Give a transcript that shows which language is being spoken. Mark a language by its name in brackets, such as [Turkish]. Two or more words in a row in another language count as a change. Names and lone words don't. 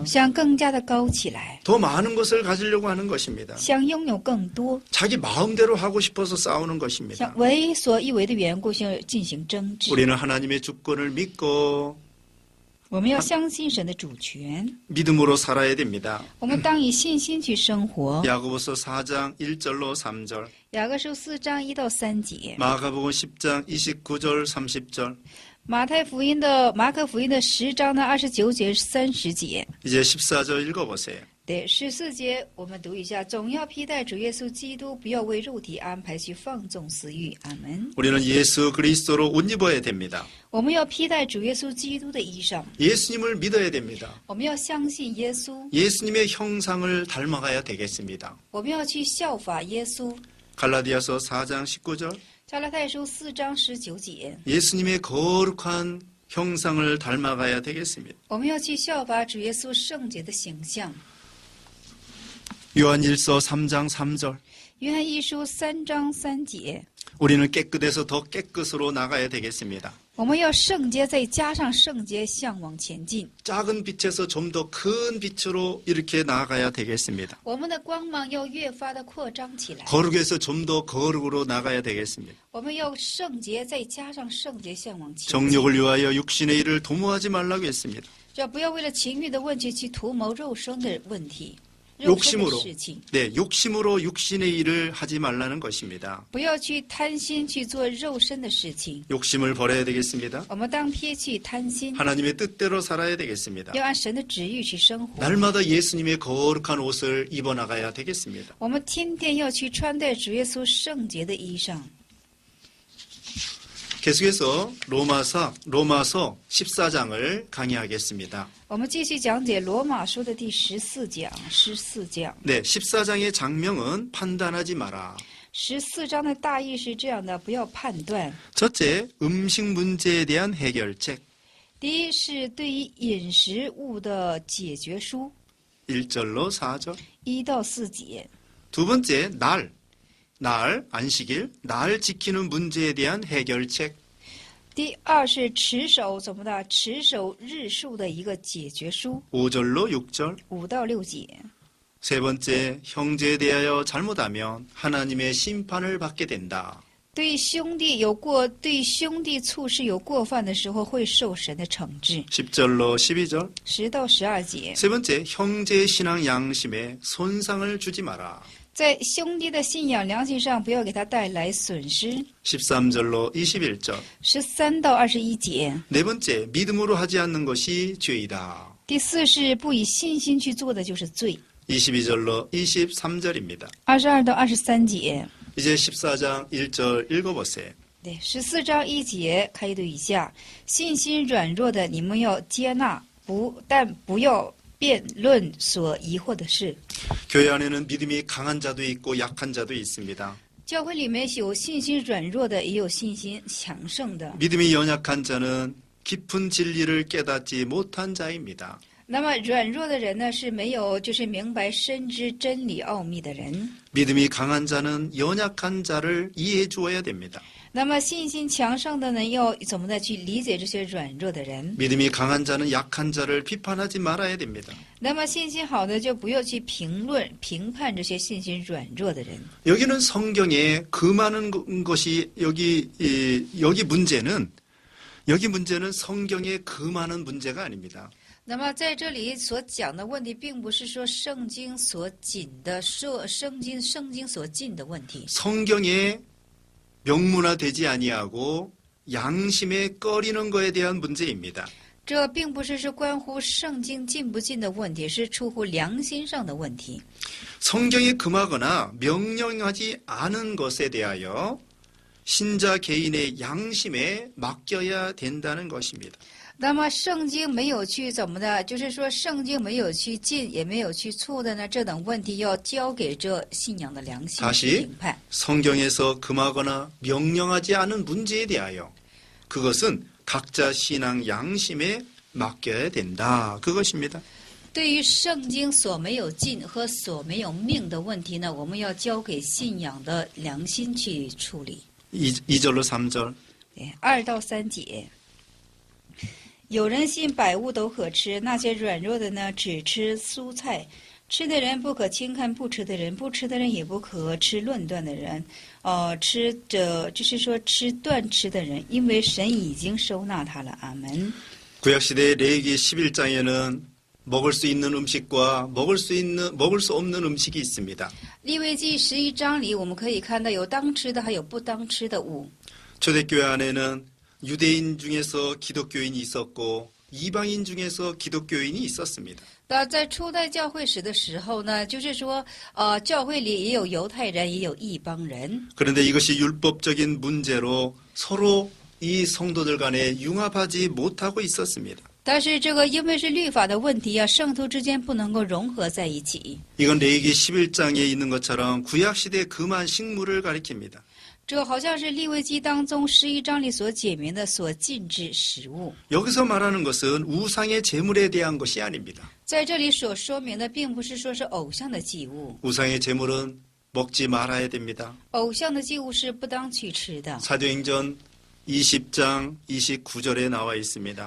[Chinese] 想更加的高起来， [Korean] 더 많은 것을 가지려고 하는 것입니다. [Chinese] 想拥有更多， [Korean] 자기 마음대로 하고 싶어서 싸우는 것입니다. [Chinese] 想为所欲为的缘故进行争执。 [Korean] 우리는 하나님의 주권을 믿고 [Chinese] 我们要相信神的主权， [Korean] 믿음으로 살아야 됩니다. [Chinese] 我们当以信心去生活。 [Korean] 야고보서 4장 1절로 3절, [Chinese] 雅各书4章1到3节， [Korean] 마가복음 10장 29절 30절. [Chinese] 马可福音的10章的29节30节。 [Korean] 이제 14절 읽어보세요. [Chinese] 对14节，我们读一下：总要披戴主耶稣基督，不要为肉体安排去放纵私欲。阿门。 [Korean] 우리는 예수 그리스도로 옷 입어야 됩니다. [Chinese] 我们要披戴主耶稣基督的衣裳， [Korean] 예수님을 믿어야 됩니다. [Chinese] 我们要相信耶稣， [Korean] 예수님의 형상을 닮아가야 되겠습니다. [Chinese] 我们要去效法耶稣。 [Korean] 갈라디아서 4장 19절, [Chinese] 加拉太书4章19节， [Korean] 예수님의 거룩한 형상을 닮아가야 되겠습니다. [Chinese] 我们要去效法主耶稣圣洁的形象。 [Korean] 요한일서 3장 3절, [Chinese] 约翰一书3章3节， [Korean] 우리는 깨끗해서 더 깨끗으로 나가야 되겠습니다. [Chinese] 我们要圣洁，再加上圣洁，向往前进。 [Korean] 작은 빛에서 좀 더 큰 빛으로 이렇게 나아가야 되겠습니다. [Chinese] 我们的光芒要越发的扩张起来。 [Korean] 거룩에서 좀 더 거룩으로 나가야 되겠습니다. [Chinese] 我们要圣洁，再加上圣洁，向往前进。 [Korean] 정욕을 위하여 육신의 일을 도모하지 말라고 했습니다. [Chinese] 这不要为了情欲的问题去图谋肉身的问题，肉身的 [Korean] 욕심으로 [Chinese] 事情。 [Korean] 네, 욕심으로 육신의 일을 하지 말라는 것입니다. [Chinese] 不要去贪心去做肉身的事情， [Korean] 욕심을 버려야 되겠습니다. [Chinese] 我们当撇去贪心， [Korean] 하나님의 뜻대로 살아야 되겠습니다. [Chinese] 要按神的旨意去生活。 [Korean] 날마다 예수님의 거룩한 옷을 입어 나가야 되겠습니다. [Chinese] 我们天天要去穿戴主耶稣圣洁的衣裳。 [Korean] 계속해서 로마서 14장을 강의하겠습니다. [Chinese] 我们继续讲解罗马书的第14讲。 [Korean] 네, 14장의 장명은 판단하지 마라. [Chinese] 14 章的大意是这样的：不要判断。 [Korean] 첫째, 음식 문제에 대한 해결책. [Chinese] 第一是对于饮食物的解决书， [Korean] 1절로 4절. [Chinese] 1 到4节。 [Korean] 두 번째, 날, 안식일, 날 지키는 문제에 대한 해결책. [Chinese] 第二是持守怎么的？持守日数的一个解决书， [Korean] 5절로 6절. [Chinese] 5 到6节。 [Korean] 세 번째, 형제에 대하여 잘못하면 하나님의 심판을 받게 된다. [Chinese] 对兄弟处事有过犯的时候，会受神的惩治。 [Korean] 10절로 12절. [Chinese] 10 到12节， [Korean] 세 번째, 형제의 신앙 양심에 손상을 주지 마라. [Chinese] 在兄弟的信仰良心上，不要给他带来损失。 [Korean] 13절로 21절. [Chinese] 13 到21节， [Korean] 네 번째, 믿음으로 하지 않는 것이 죄이다. [Chinese] 第4是不以信心去做的就是罪。 [Korean] 22절로 23절입니다. [Chinese] 22 到23节， [Korean] 이제 14장 1절 읽어보세요. [Chinese] 对，14章1节开读一下：信心软弱的，你们要接纳，但不要辩论所疑惑的事。 [Korean] 교회 안에는 믿음이 강한 자도 있고 약한 자도 있습니다. [Chinese] 教会里面有信心软弱的，也有信心强盛的。 [Korean] 믿음이 연약한 자는 깊은 진리를 깨닫지 못한 자입니다. [Chinese] 那么软弱的人呢，是没有明白深知真理奥秘的人。 [Korean] 믿음이 강한 자는 연약한 자를 이해해 주어야 됩니다. [Chinese] 那么信心强盛的呢，要怎么的去理解这些软弱的人？ [Korean] 믿음이 강한 자는 약한 자를 비판하지 말아야 됩니다. [Chinese] 那么信心好的就不要去评判这些信心软弱的人。 [Korean] 여기는 성경에 그 많은 것이 여기 문제는 성경에 그 많은 문제가 아닙니다. [Chinese] 那么在这里所讲的问题，并不是说圣经所禁的，圣经所禁的问题。 [Korean] 성경에 명문화되지 아니하고 양심에 꺼리는 것에 대한 문제입니다. [Chinese] 这并不是关乎圣经禁不禁的问题，是出乎良心上的问题。 [Korean] 성경에 금하거나 명령하지 않은 것에 대하여 신자 개인의 양심에 맡겨야 된다는 것입니다. [Chinese] 那么圣经没有去怎么的，就是说圣经没有去禁，也没有去错的呢，这等问题要交给这信仰的良心去评判。 [Korean] 성경에서 금하거나 명령하지 않은 문제에 대하여 그것은 각자 신앙 양심에 맡겨야 된다. 그것입니다. [Chinese] 对于圣经所没有禁和所没有命的问题呢，我们要交给信仰的良心去处理。 [Korean] 2절로 3절. [Chinese] 2 到3节。有人信百物都可吃，那些软弱的呢，只吃蔬菜。吃的人不可轻看不吃的人，不吃的人也不可吃论断的人。就是说吃断吃的人，因为神已经收纳他了。阿门。 [Korean] 구약시대 레위기 11장에는 먹을 수 있는 음식과 먹을 수 없는 음식이 있습니다. [Chinese] 利未记11章里，我们可以看到有当吃的，还有不当吃的物。 [Korean] 초대교회 안에는 유대인 중에서 기독교인이 있었고 이방인 중에서 기독교인이 있었습니다. [Chinese] 那在初代教会史的时候呢，就是说，教会里也有犹太人，也有异邦人。 [Korean] 그런데 이것이 율법적인 문제로 서로 이 성도들 간에 융합하지 못하고 있었습니다. [Chinese] 但是这个因为是律法的问题啊，圣徒之间不能够融合在一起。 [Korean] 이건 레위기 11장에 있는 것처럼 구약시대 금한 식물을 가리킵니다. [Chinese] 这好像是利未记当中11章里所解明的所禁止食物。 [Korean] 여기서 말하는 것은 우상의 제물에 대한 것이 아닙니다. [Chinese] 在这里所说明的，并不是说是偶像的祭物， [Korean] 우상의 제물은 먹지 말아야 됩니다. [Chinese] 偶像的祭物是不当去吃的。 [Korean] 사도행전 20장 29절에 나와 있습니다.